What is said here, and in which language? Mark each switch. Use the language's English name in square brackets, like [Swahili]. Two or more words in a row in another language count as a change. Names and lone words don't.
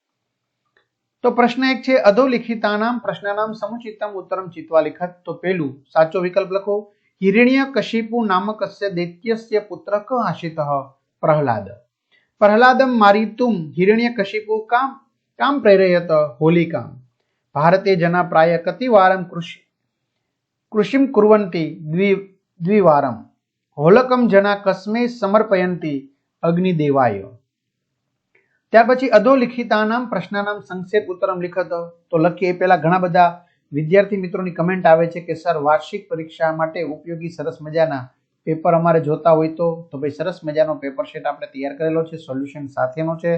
[Gujarati] તો પ્રશ્ન 1 છે [Sanskrit] अधोलिखितानाम प्रश्नानाम समुचितम उत्तरम चित्वा लिखत। [Gujarati] તો પહેલું સાચો વિકલ્પ લખો। [Sanskrit] हिरण्यकशिपु नामकस्य दैत्यस्य पुत्र क आशितः प्रहलाद। प्रहलादम मारितुम हिरण्यकशिपु काम प्रेरयत होलिकाम। ભારતે जना प्राय कतिवारं कृषिं कुर्वन्ति द्विवारं। होलकम जना कस्मै समर्पयन्ति अग्निदेवाय। [Gujarati] ત્યાર પછી [Sanskrit] अधोलिखितानाम प्रश्नानाम संक्षेप उत्तरम लिखत। [Gujarati] તો લખીએ પહેલા ઘણા બધા વિદ્યાર્થી મિત્રોની કમેન્ટ આવે છે કે સર વાર્ષિક પરીક્ષા માટે ઉપયોગી સરસ મજાના પેપર અમારે જોતા હોય તો ભાઈ સરસ મજાનો [English] paper set [Gujarati] આપણે તૈયાર કરેલો છે, સોલ્યુશન સાથેનો છે।